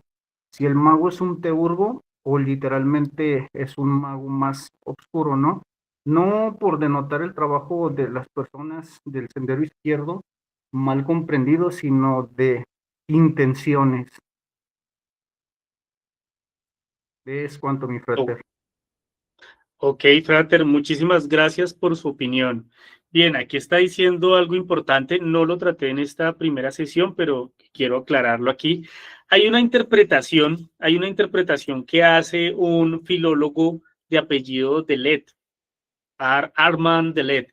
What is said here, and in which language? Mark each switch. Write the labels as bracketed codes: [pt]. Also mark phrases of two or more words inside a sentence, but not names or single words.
[es] Si el mago es un teurgo o literalmente es un mago más oscuro, ¿no? No por denotar el trabajo de las personas del sendero izquierdo mal comprendido, sino de intenciones. Es cuanto, mi O- frater. ok, Frater, muchísimas gracias por su opinión. Bien, aquí está diciendo algo importante, no lo traté en esta primera sesión, pero quiero aclararlo aquí. Hay una interpretación que hace un filólogo de apellido Delet, Armand Delet.